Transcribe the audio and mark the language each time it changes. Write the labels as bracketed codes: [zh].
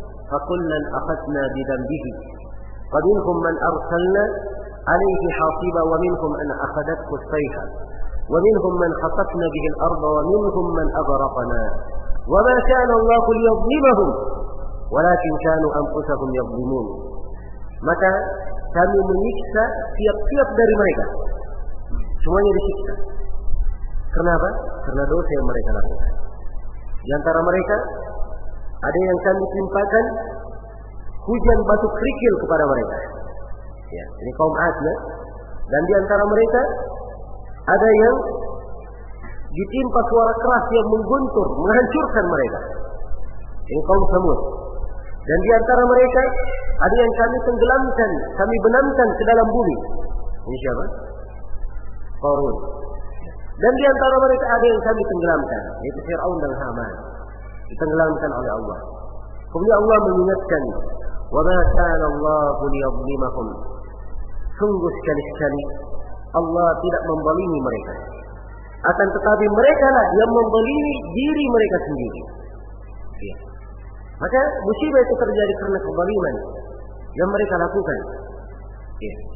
[ar] فكلا أخذنا بذنبه، فمنهم من أرسلنا عليه حاصبا، ومنهم أن أخذته الصيحة، ومنهم من خطفنا به الأرض، ومنهم من أغرقنا. وما كان الله ليظلمهم ولكن كانوا أنفسهم يظلمون. [id] متى kami menyiksa tiap-tiap dari mereka. Semuanya disiksa. Kenapa? Karena dosa yang mereka lakukan. Di antara mereka ada yang kami timpakan hujan batu kerikil kepada mereka. Ya, ini kaum Ad. Dan di antara mereka ada yang ditimpa suara keras yang mengguntur, menghancurkan mereka. Ini kaum Samud. Dan di antara mereka ada yang kami tenggelamkan, kami benamkan ke dalam bumi. Ini siapa? Qarun. Dan di antara mereka ada yang kami tenggelamkan, yaitu Fir'aun dan Haman. Ditenggelamkan oleh Allah. Kemudian Allah mengingatkan, [ar] وَمَا كَانَ اللَّهُ لِيَظْلِمَهُمْ. [id] Sungguh sekali-sekali Allah tidak membalimi mereka. Akan tetapi mereka lah yang membalimi diri mereka sendiri. Ya. Maka musibah itu terjadi karena kezaliman yang mereka lakukan. Ya.